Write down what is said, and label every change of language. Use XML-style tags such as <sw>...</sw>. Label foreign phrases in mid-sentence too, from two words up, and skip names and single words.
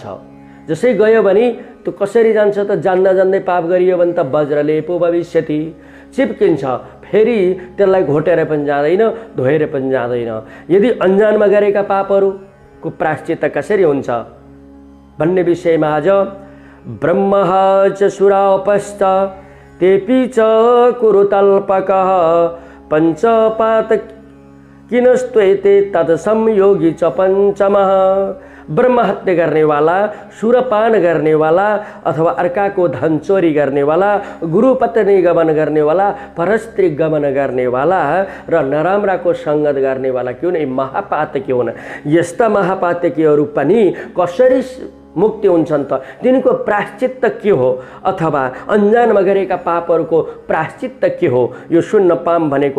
<ne>जसै गयो भने त्यो कसरी जान्छ त, जान्दै पाप गरियो भने त</ne> <sa>वज्रलेपो भविष्यति,</sa> <ne>चिप्किन्छ, फेरि त्यसलाई घोटेर पनि जाँदैन, धोएर पनि जाँदैन। यदि अनजानमा गरेका पापहरूको प्रायश्चित्त कसरी हुन्छ भन्ने विषयमा आज</ne> <sa>ब्रह्मः च सुरापश्च तेपि च कुरुतल्पकः पञ्चपातकिनस्त्वेते तत्संयोगी च पञ्चमः।</sa> <ne>ब्रह्म हत्या गर्नेवाला, सुरपान गर्नेवाला अथवा अर्काको धन चोरी गर्नेवाला, गुरुपत्नी गमन गर्नेवाला, परस्त्री गमन गर्नेवाला र नराम्राको सङ्गत गर्नेवाला क्यों नै महापातकी हुन्। यस्ता महापातकीहरू पनि कसरी मुक्ति हुन्छन् त, तिनको प्रायश्चित्त के हो अथवा अनजानमा गरेका पापहरूको प्रायश्चित्त के हो, यो सुन्न पाम भनेको</ne>